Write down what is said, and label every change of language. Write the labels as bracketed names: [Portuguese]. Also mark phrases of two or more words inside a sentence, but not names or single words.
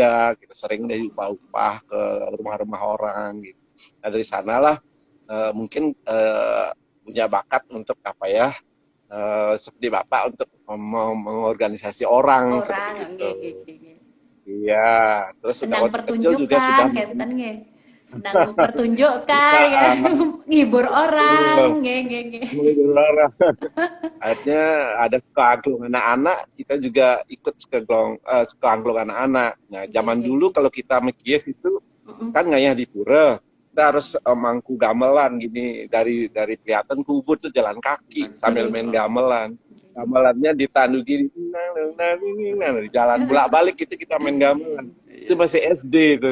[Indonesian] Kita sering dari upah-upah ke rumah-rumah orang gitu. Nah, dari sanalah mungkin punya bakat untuk apa ya, seperti Bapak untuk mengorganisasi orang Orang seperti itu. [Balinese] nggih nggih nggih, nggih. [Indonesian] Iya, terus sudah Senang waktu kecil juga sudah pertunjukan [Balinese] kenten nggih. [Indonesian] Senang mempertunjukkan ya, suka ngibur orang [Balinese] nggih nggih nggih. [Indonesian] mengelola. Akhirnya ada sekelompok anak-anak, kita juga ikut sekelompok anak-anak. Nah, Nggih zaman nggih dulu nggih. kalau kita mekies itu Mhm. kan ngayah di pura, kita harus mangku gamelan gini dari kelihatan kubur tuh jalan kaki sambil Nggih. main gamelan. Gamelannya ditandu gini, di jalan bolak-balik itu kita main gamelan. Itu Iya. masih SD itu.